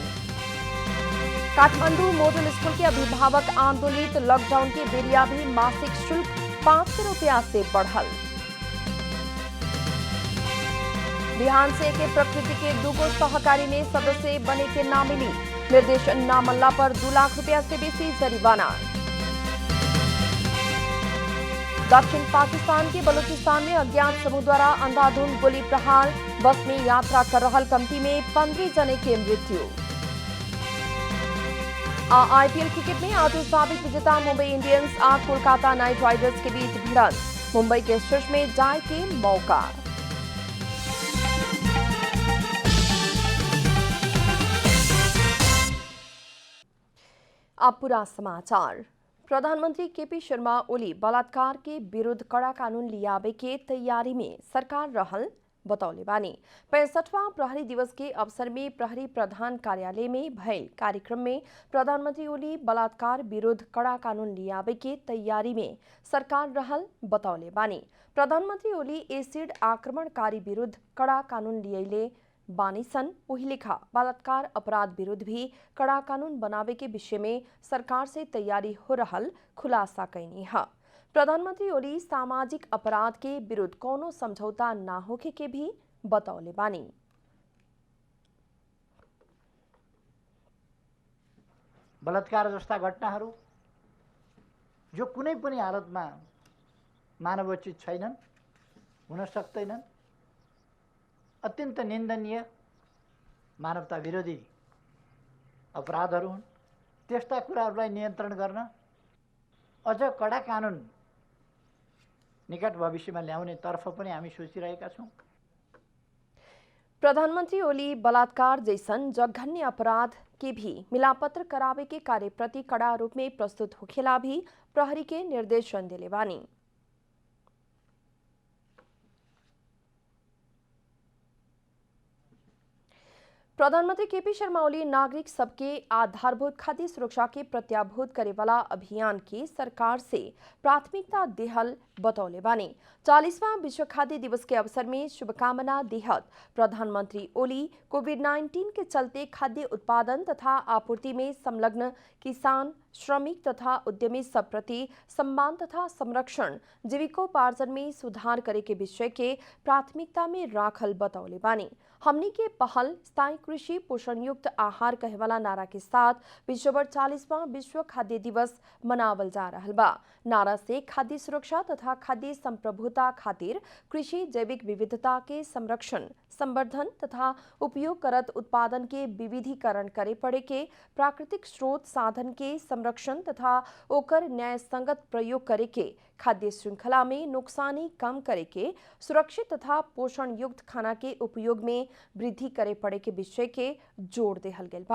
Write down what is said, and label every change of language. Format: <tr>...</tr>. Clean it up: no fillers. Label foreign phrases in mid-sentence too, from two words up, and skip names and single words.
<bho>काठमांडू मॉडल स्कूल के अभिभावक आंदोलित लॉकडाउन के बेरिया भी मासिक शुल्क 500 रुपया से बढ़ल। बिहान से के प्रकृति के दूगो सहकारी में सदस्य बने के ना मिली। निर्देशन ना मल्ला पर 2 लाख रुपया से बेसी जरिमाना। दक्षिण पाकिस्तान के बलूचिस्तान में अज्ञात समूह द्वारा अंधाधुंध गोली प्रहार। बस में यात्रा कर रहल कमती में 15 जने के मृत्यु। आईपीएल क्रिकेट में आज साबिक विजेता मुंबई इंडियंस और कोलकाता नाइट राइडर्स के बीच भिड़ंत। मुंबई के शीर्ष में जाए के मौका। अब पूरा समाचार। प्रधानमंत्री केपी शर्मा ओली बलात्कार के विरुद्ध कड़ा कानून लियावे के तैयारी में सरकार रहल बतौले बानी। 65वां प्रहरी दिवस के अवसर में प्रहरी प्रधान कार्यालय में भयल कार्यक्रम में प्रधानमंत्री ओली बलात्कार विरुद्ध कड़ा कानून लियावे के तैयारी में सरकार रहल बतौले बानी। प्रधानमंत्री ओली एसिड आक्रमणकारी विरुद्ध कड़ा कानून लियले बानी सन। वही लिखा बलात्कार अपराध विरुद्ध भी कड़ा कानून बनावे के विषय में सरकार से तैयारी हो रहल खुलासा कैनी है। प्रधानमंत्री ओली सामाजिक अपराध के विरुद्ध कोनो समझौता ना होखे के भी बतौले बानी।</bho> <ne>बलात्कार जस्ता घटनाहरू जो कुनै पनि हालतमा मानवोचित छैनन्, हुन सक्दैनन्, अत्यन्त निन्दनीय मानवता विरोधी अपराधहरू हुन्। त्यस्ता कुराहरूलाई नियन्त्रण गर्न अझ कडा कानुन निकट भविष्यमा ल्याउने तर्फ पनि हामी सोचिरहेका छौँ।</ne> <bho>प्रधानमंत्री ओली बलात्कार जैसन जघन्य अपराध के भी मिलापत्र करावे के कार्य प्रति कड़ा रूप में प्रस्तुत होखेला भी प्रहरी के निर्देशन दिले बानी। प्रधानमंत्री केपी शर्मा ओली नागरिक सबके आधारभूत खाद्य सुरक्षा के प्रत्याभूत करे वाला अभियान की सरकार से प्राथमिकता देहल बतौले बानी। 40वां विश्व खाद्य दिवस के अवसर में शुभकामना देहत प्रधानमंत्री ओली कोविड-19 के चलते खाद्य उत्पादन तथा आपूर्ति में संलग्न किसान, श्रमिक तथा उद्यमी सब प्रति सम्मान तथा संरक्षण, जीविकोपार्जन में सुधार करे के विषय के प्राथमिकता में राखल बतौले बानी। हमनी के पहल स्थायी कृषि पोषण युक्त आहार कहवाला नारा के साथ विश्वभर 40वां विश्व खाद्य दिवस मनावल जा रहल बा। नारा से खाद्य सुरक्षा तथा खाद्य संप्रभुता खातिर कृषि जैविक विविधता के संरक्षण, संवर्धन तथा उपयोग करत उत्पादन के विविधीकरण करे पड़े के, प्राकृतिक स्रोत साधन के संरक्षण तथा ओकर न्याय संगत प्रयोग करे के, खाद्य श्रृंखला में नुकसानी कम करे के, सुरक्षित तथा पोषण युक्त खाना के उपयोग में वृद्धि करे पड़े के विषय के जोड़ देहल गेल बा।</bho>